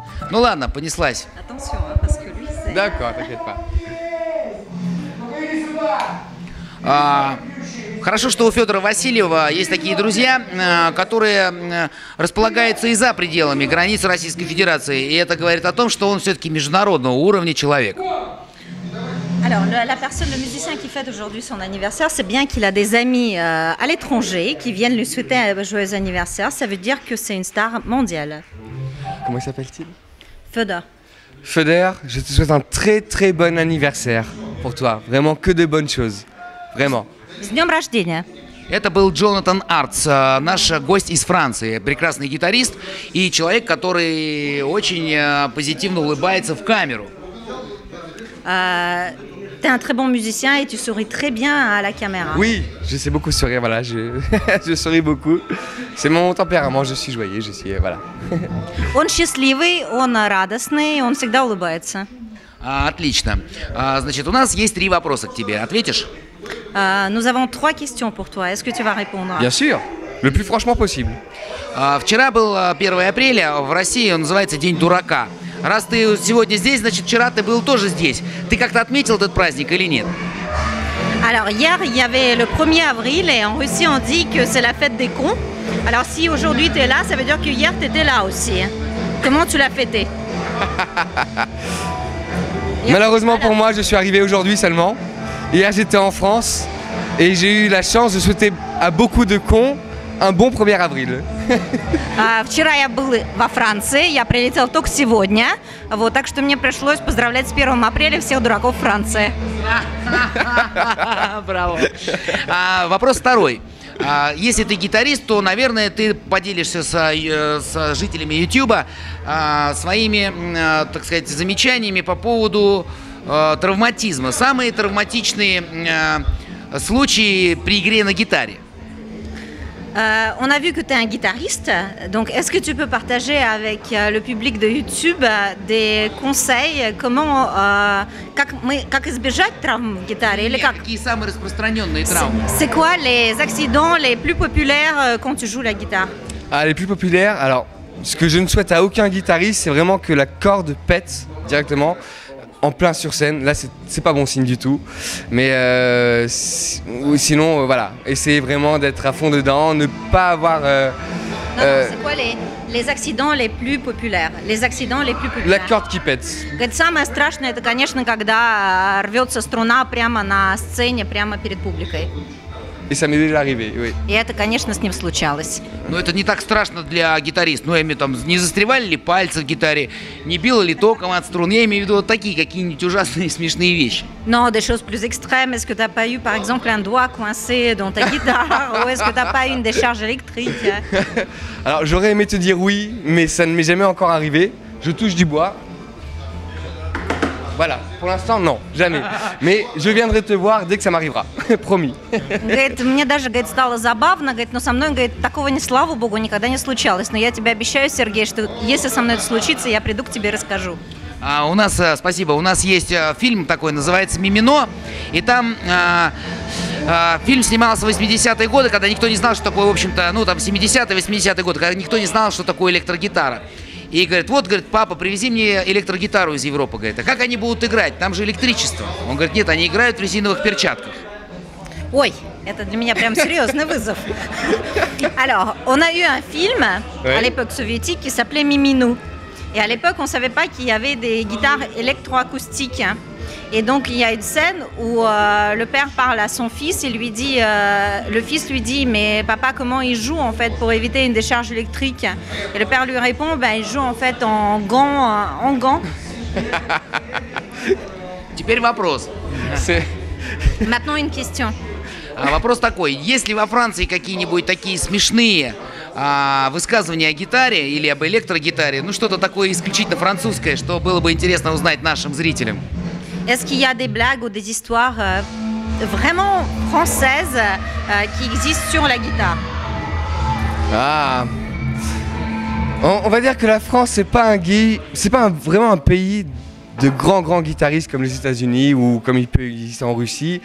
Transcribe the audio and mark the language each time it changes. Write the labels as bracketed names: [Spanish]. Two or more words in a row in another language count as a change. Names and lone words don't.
[Russian] Ну ладно, понеслась. [French] Attention, hein, parce que lui, c'est... D'accord, t'inquiète pas. [Russian] Хорошо, что у Федора Васильева есть такие друзья, которые располагаются и за пределами границ Российской Федерации. И это говорит о том, что он все-таки международного уровня человек. [French] Alors, la personne, le musicien qui fête aujourd'hui son anniversaire, c'est bien qu'il a des amis à l'étranger qui viennent lui souhaiter un joyeux anniversaire. Ça veut dire que c'est une star mondiale. Comment s'appelle-t-il? Fedor. Feder, je te souhaite un très très bon anniversaire pour toi. Vraiment que de bonnes choses. Vraiment. [Russian] С днем рождения. Это был Джонатан Артс, наш гость из Франции, прекрасный гитарист и человек, который очень позитивно улыбается в камеру. [French] T'es un très bon musicien et tu souris très bien à la caméra. Oui, je sais beaucoup sourire, voilà, je souris beaucoup. C'est mon tempérament, je suis joyeux, je suis, voilà. [Russian] Он счастливый, он радостный, он всегда улыбается. Отлично. Значит, у нас есть 3 вопроса к тебе. Ответишь? [French] Nous avons 3 questions pour toi. Est-ce que tu vas répondre? Bien sûr, le plus franchement possible. [Russian] Вчера был 1 апреля, в России он называется День дурака. Раз ты сегодня здесь, значит, вчера ты был тоже здесь. Ты как-то отметил этот праздник или нет? [French] Alors hier, il y avait le 1er avril et en Russie on dit que c'est la fête des cons. Alors si aujourd'hui tu es là, ça veut dire que hier tu étais là aussi. Comment tu l'as fêté? Malheureusement pour moi, je suis arrivé aujourd'hui seulement. Hier j'étais en France et j'ai eu la chance de souhaiter à beaucoup de cons un bon 1er avril. [Russian] Вчера я был во Франции, я прилетел только сегодня, вот, так что мне пришлось поздравлять с 1 апреля всех дураков Франции. Браво. Вопрос второй. Если ты гитарист, то, наверное, ты поделишься с жителями Ютуба своими, так сказать, замечаниями по поводу травматизма. Самые травматичные случаи при игре на гитаре. [French] On a vu que tu es un guitariste, donc est-ce que tu peux partager avec le public de YouTube des conseils, comment, [Russian] как избежать травм в гитаре, или как? Какие самые распространенные травмы? [French] C'est quoi les accidents les plus populaires quand tu joues la guitare? Les plus populaires, alors ce que je ne souhaite à aucun guitariste, c'est vraiment que la corde pète directement en plein sur scène. Là, c'est pas bon signe du tout. Mais sinon, voilà, essayez vraiment d'être à fond dedans, ne pas avoir... c'est quoi les accidents les plus populaires? Les accidents les plus populaires. La corde qui pète. [Russian] Говорит, самое страшное, это, конечно, когда рвется струна прямо на сцене, прямо перед публикой. [French] Et ça m'est déjà arrivé, oui. [Russian] И это, конечно, с ним случалось. Но это не так страшно для гитариста. Ну, я имею в виду, там, не застревали ли пальцы в гитаре, не било ли током от струн. Я имею в виду вот такие какие-нибудь ужасные смешные вещи. [French] Non, des choses plus extrêmes. Est-ce que tu n'as pas eu, par exemple, un doigt coincé dans ta guitare? Ou est-ce que tu n'as pas eu une décharge électrique? Alors, j'aurais aimé te dire oui, mais ça ne m'est jamais encore arrivé. Je touche du bois. Voilà, pour l'instant, non, jamais. Mais je viendrai te voir dès que ça m'arrivera, promis. [Russian] Говорит, мне даже, говорит, стало забавно, говорит, но со мной, говорит, такого, не, слава богу, никогда не случалось. Но я тебе обещаю, Сергей, что если со мной это случится, я приду к тебе и расскажу. У нас, спасибо, у нас есть фильм такой, называется «Мимино», и там фильм снимался в 80-е годы, когда никто не знал, что такое, в общем-то, ну там 70-е, 80-е годы, когда никто не знал, что такое электрогитара. И говорит, вот, говорит, папа, привези мне электрогитару из Европы. Говорит, а как они будут играть? Там же электричество. Он говорит, нет, они играют в резиновых перчатках. Ой, это для меня прям серьезный вызов. [French] Alors, on a eu un film à l'époque soviétique qui s'appelait Miminou. Et à l'époque, on ne savait pas qu'il y avait des guitares électroacoustiques. Et donc, il y a une scène où le père parle à son fils et lui dit, le fils lui dit, mais papa, comment il joue en fait pour éviter une décharge électrique? Et le père lui répond, ben, il joue en fait en gants. [Russian] Теперь вопрос. [French] Maintenant, une question. [Russian] Вопрос такой, есть ли во Франции какие-нибудь такие смешные высказывания о гитаре или об электрогитаре, ну что-то такое исключительно французское, что было бы интересно узнать нашим зрителям? [French] Est-ce qu'il y a des blagues ou des histoires vraiment françaises qui existent sur la guitare? On va dire que la France, c'est pas vraiment un pays de grands guitaristes comme les États-Unis ou comme il peut exister en Russie.